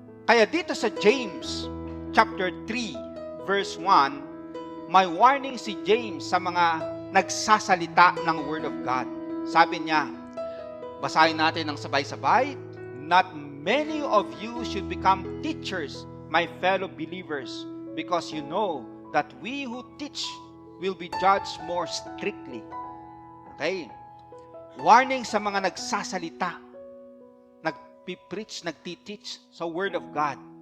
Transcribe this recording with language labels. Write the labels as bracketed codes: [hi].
[tl] Kaya dito sa James chapter 3 verse 1, may warning si James sa mga nagsasalita ng Word of God. Sabi niya, basahin natin ng sabay-sabay, [en] not many of you should become teachers, my fellow believers, because you know that we who teach will be judged more strictly. Okay? [tl] Warning sa mga nagsasalita, nagpipreach, nagtiteach sa Word of God.